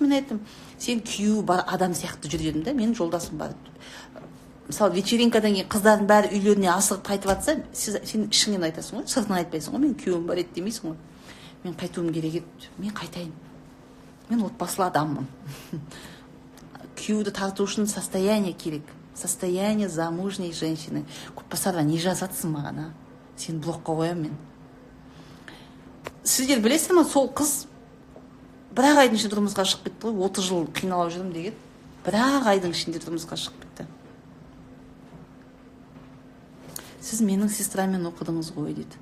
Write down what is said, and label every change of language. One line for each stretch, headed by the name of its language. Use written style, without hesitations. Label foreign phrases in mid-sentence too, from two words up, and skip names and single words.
Kazakh: Сосын мен айттым, сен күйеуі бар адам сияқты жүр дедім да, менің жолдасым бар. мысалы вечеринкадан кейін қыздардың бәрі үйлеріне асығып қайтып жатса, сен ішіңнен айтасың ғой, сыртынан айтпайсың ғой, мен күйеуім бар еді демейсің ғой. Мен қайтуым керек еді, мен қайтайын, мен отбасылы адаммын. Күйеуді тарту үшін состояние керек,
Russian: состояние замужней женщины.
Kazakh: Көпбасарға не жазатсың маған, а? Сені блокқа қоямын мен. Сіздер білесіздер ма, сол қыз бір-ақ айдың ішінде тұрмысқа шығып кетті ғой, 30 жыл қиналып жүрдім деген. Бір-ақ айдың ішінде тұрмысқа шығып кетті. Сіз менің сестрамен оқыдыңыз ғой дейді.